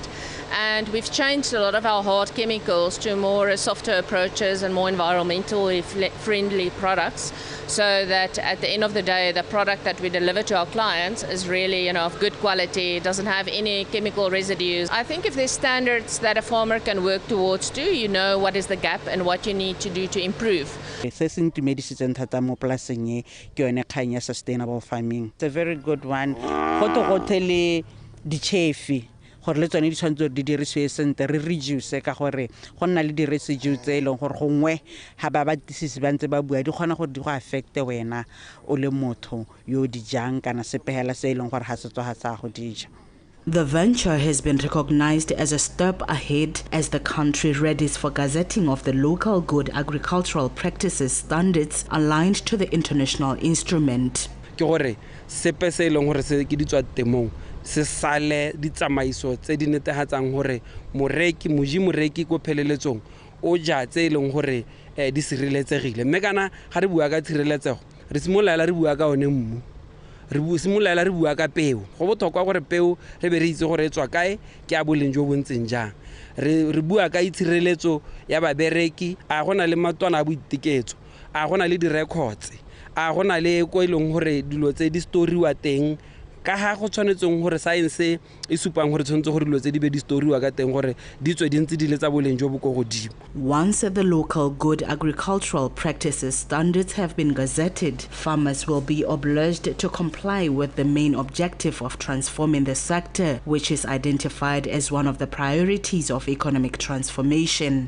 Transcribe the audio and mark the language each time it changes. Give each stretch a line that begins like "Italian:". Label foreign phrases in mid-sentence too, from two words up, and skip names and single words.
English: And we've changed a lot of our hard chemicals to more softer approaches and more environmentally friendly products, so that at the end of the day, the product that we deliver to our clients is really, of good quality, doesn't have any chemical residues. I think if there's standards that a farmer can work towards too, you know what is the gap and what you need to do to improve. Sustainable farming. It's a very good one.
Tswana: Gore le tsone di tshwanetse di dirisiwe sente re reduce ka gore go nna le di residues tse leng gore gongwe ha ba batlisisi ba ntse ba bua di kgona gore di go affecte wena o le motho yo di jang kana sepehela se leng gore ha se tswa ha sa go dija.
English: The venture has been recognized as a step ahead as the country readies for gazetting of the local good agricultural practices standards aligned to the international instrument.
Tswana: Ke gore sepe se leng gore se ke di tswa temong se sale ditsamaiso tse di netehatsang hore moreki ko pheleletsong o ja tse ileng hore di sireletsegile. Mme kana ga re bua ka tshireletsego re simolola re bua ka one mmu, re simolola re bua ka peo. Go botlhokwa gore peo re be re itse gore e tswa kae ke a boleng jo bo ntseng jang. Re bua ka itshireletso ya babereki, a gona le matwana a boiteketso, a gona le di-records, a gona le ko ileng gore dilo tse di storiwa teng ka ha go tshwanetseng gore science e supang gore tshwanetse gore dilo tse di be di storiwa ka teng gore di tswe di ntse di le tsa boleng jo bo go godimo.
English: Once the local good agricultural practices standards have been gazetted, farmers will be obliged to comply with the main objective of transforming the sector, which is identified as one of the priorities of economic transformation.